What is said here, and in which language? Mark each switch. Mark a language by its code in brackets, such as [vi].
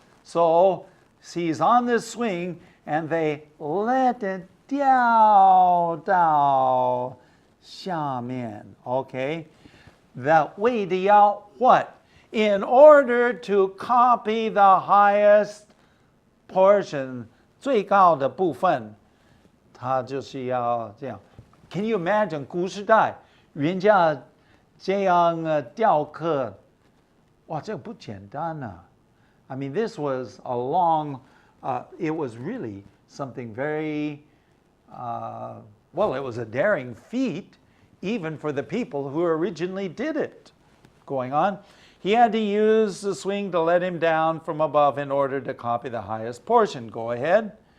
[en] So he's on this swing, and they let it [zh] 掉到下面. [en] Okay, that [zh] 为的要 [en] what? In order to copy the highest portion, [zh] 最高的部分，他就是要这样。 [en] Can you imagine [zh] 古时代人家这样雕刻，哇，这个不简单啊。 [en] I mean, this was a long, it was really something very, well, it was a daring feat, even for the people who originally did it. Going on, he had to use the swing to let him down from above in order to copy the highest portion. Go ahead.